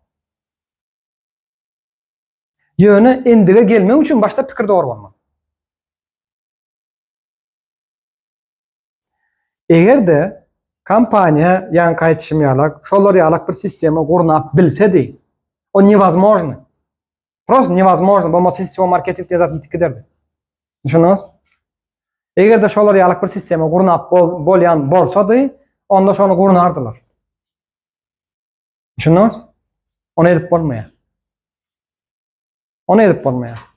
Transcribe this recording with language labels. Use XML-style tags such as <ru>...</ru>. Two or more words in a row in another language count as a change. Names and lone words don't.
<tk>Ýöne endige gelmek üçin başta pikir dogry bolmaly. Egerde kampanya ýa-ni kaýtışym ýalyk, şolar ýalyk bir sistema gurnap bilsedi, o невозможно.</tk> <ru>Просто невозможно,</ru> <tk>bolmasa sistema marketing diýen zat ýitip giderdi. Düşünüňiz? Egerde şolar ýalyk bir sistema gurnap bolýan bolsady, onda şonu gurnardylar. Düşünüňiz? Onu edip bolmaýar. Onu edip bolmaýar.</tk>